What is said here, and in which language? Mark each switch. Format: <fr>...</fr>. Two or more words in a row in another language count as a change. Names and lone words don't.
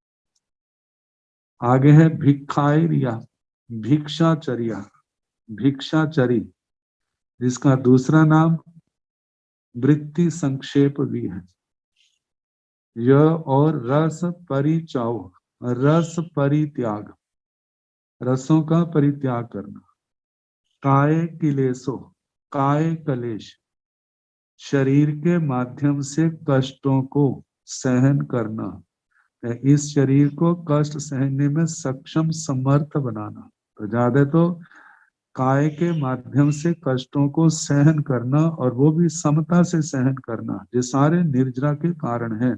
<hi>आगे है भिक्षाचर्या, भिक्षाचर्या, भिक्षाचरी, जिसका दूसरा नाम वृत्ति संक्षेप भी है। यह और रस परिचाव, रस परित्याग, रसों का परित्याग करना।</hi> <pra>काय किलेसो,</pra> <hi>काय कलेश, शरीर के माध्यम से कष्टों को सहन करना, इस शरीर को कष्ट सहने में सक्षम समर्थ बनाना। तो ज्यादा तो काय के माध्यम से कष्टों को सहन करना, और वो भी समता से सहन करना, ये सारे निर्जरा के कारण है।</hi>